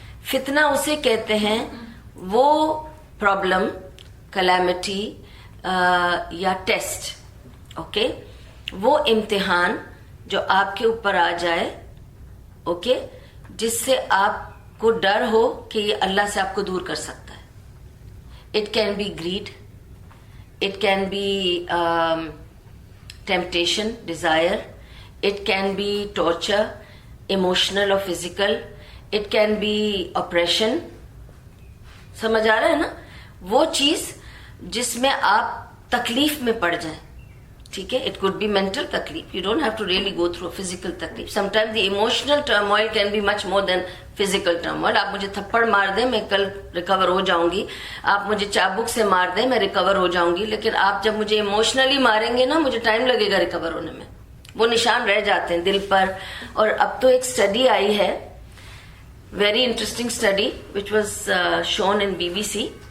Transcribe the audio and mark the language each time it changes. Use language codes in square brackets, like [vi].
[ur] فتنہ اسے کہتے ہیں وہ پرابلم, کلیمٹی یا ٹیسٹ, اوکے, وہ امتحان جو آپ کے اوپر آ جائے, اوکے, جس سے آپ کو ڈر ہو کہ یہ اللہ سے آپ کو دور کر سکتا ہے. [en] It can be greed, it can be temptation, desire, it can be torture, emotional or physical, it can be oppression. [ur] سمجھ آ رہا ہے نا, وہ چیز جس میں آپ تکلیف میں پڑ جائیں. ٹھیک ہے, [en] it could be mental تکلیف, you don't have to really go through a physical تکلیف. sometimes the emotional turmoil can be much more than physical turmoil. [ur] آپ مجھے تھپڑ مار دیں میں کل ریکور ہو جاؤں گی, آپ مجھے چابک سے مار دیں میں ریکور ہو جاؤں گی, لیکن آپ جب مجھے ایموشنلی ماریں گے نا مجھے ٹائم لگے گا ریکور ہونے میں, وہ نشان رہ جاتے ہیں دل پر. اور اب تو ایک اسٹڈی آئی ہے, [en] Very interesting study which was shown in BBC.